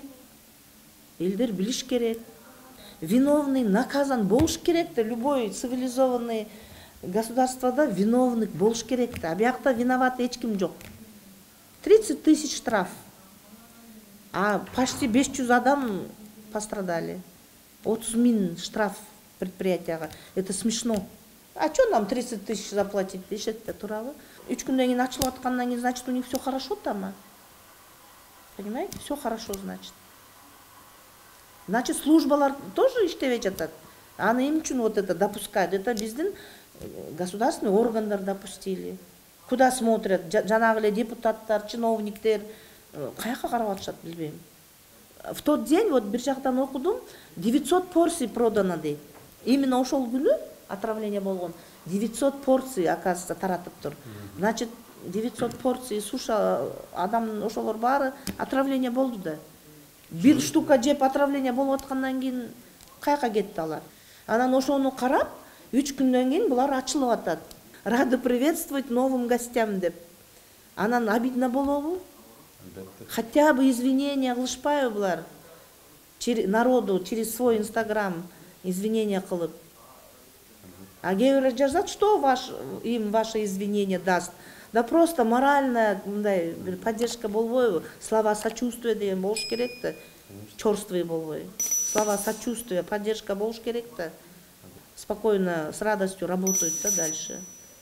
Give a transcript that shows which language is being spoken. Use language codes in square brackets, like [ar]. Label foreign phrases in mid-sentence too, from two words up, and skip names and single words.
[ky] Элдер билиш керек. [ru] Виновный наказан [ky] болуш керек да, [ru] любой цивилизованный [ky] государствода виновник болуш керек да. А биякта виноват эч ким жок. [ru] 30 000 штраф. А почти 500 адам пострадали. 30 000 штраф предприятияга. Это смешно. А что нам 30 000 заплатить? Дешет-то туравы. [ky] 3 күндөн кийин ачылып аткандан кийин, [ru] значит, у них все хорошо там. Понимаете? Все хорошо, значит. Значит, службалар тоже [ky] иштебей жатат. Аны эмне үчүн [ru] вот это допускают? Это биздин государственный органдар допустили. Куда смотрят? [ky] Жанагы эле депутаттар, чиновниктер каяка карап атышат, билбейм. [ru] В тот день, вот [ky] бир жактан окудум, [ru] 900 порций продано дейт. [ky] Именно ошол күнү отравление болгон. [ru] 900 порций, оказывается, [ky] таратып тур. Значит, 900 порций суша адам ошолор баары отравление болду да. Бир штука жеп отравление болуп аткандан кийин каяка кетти алар. Анан ошону карап, 3 күндөн кийин булар ачылып атат. [ru] Рады приветствовать новым гостям деп. [ky] Анан обидно болобу? [ru] Хотя бы [ky] извинения кылышпайбы булар? [ru] Народу через свой Инстаграм извинения кылып. [ky] А кээ бирөө жазат, [ru] что им ваше извинение даст? Да просто моральная [ky] мындай бир [ru] поддержка болбойбу? Слова сочувствия [ky] деген болуш керек да. Чёрствый болбой. [ru] Слова сочувствия, [ky] поддержка болуш керек да. [ru] Спокойно, с радостью работают да дальше.